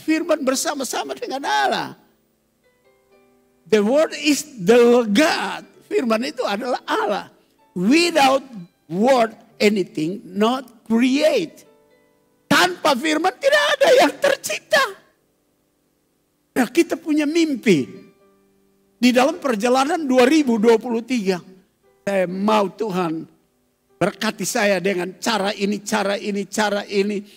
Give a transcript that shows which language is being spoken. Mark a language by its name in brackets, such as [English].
[Indonesian] Firman bersama-sama dengan Allah. [English] The Word is the God. [Indonesian] Firman itu adalah Allah. [English] Without Word anything not create. [Indonesian] Tanpa firman tidak ada yang tercipta. Nah, kita punya mimpi. Di dalam perjalanan 2023. Saya mau Tuhan berkati saya dengan cara ini, cara ini, cara ini.